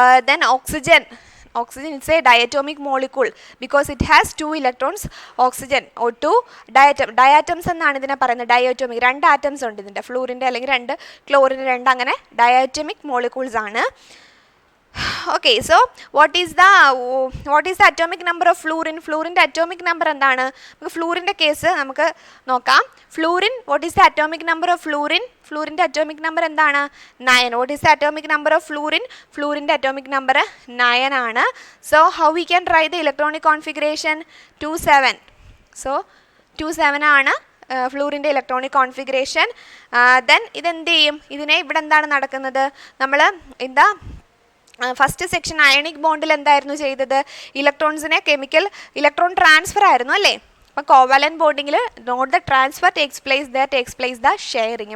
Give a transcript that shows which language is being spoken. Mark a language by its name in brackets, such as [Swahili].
[English] Then oxygen is a diatomic molecule because it has 2 electrons. [Malayalam] Oxygen O2 diatoms എന്നാണ് ഇതിനെ പറയുന്നത്. diatomic 2 atoms ഉണ്ട് ഇതിൻ്റെ, ഫ്ലൂറിൻ്റെ അല്ലെങ്കിൽ 2 ക്ലോറിൻ്റെ 2 അങ്ങനെ diatomic molecules ആണ്. [English] Okay, so what is the atomic number of fluorine? [Malayalam] Fluorine atomic number എന്താണ്? നമുക്ക് ഫ്ലൂറിൻ്റെ കേസ് നമുക്ക് നോക്കാം. [English] Fluorine, what is the atomic number of fluorine? Fluorine atomic number എന്താണ്? 9. What is the atomic number of fluorine? Fluorine atomic number 9 ആണ്. So how we can write the electronic configuration? 27. [Malayalam] So 27 ആണ് ഫ്ലൂറിൻ്റെ electronic configuration. Then ഇതെന്ത് ചെയ്യും? ഇതിനെ ഇവിടെ എന്താണ് നടക്കുന്നത്? നമ്മൾ എന്താ ഫസ്റ്റ് സെക്ഷൻ അയണിക് ബോണ്ടിൽ എന്തായിരുന്നു ചെയ്തത്? ഇലക്ട്രോൺസിനെ ഇലക്ട്രോൺ ട്രാൻസ്ഫർ ആയിരുന്നു അല്ലേ? അപ്പോൾ covalent ബോണ്ടിങ്ങിൽ [English] Not the transfer takes place the sharing.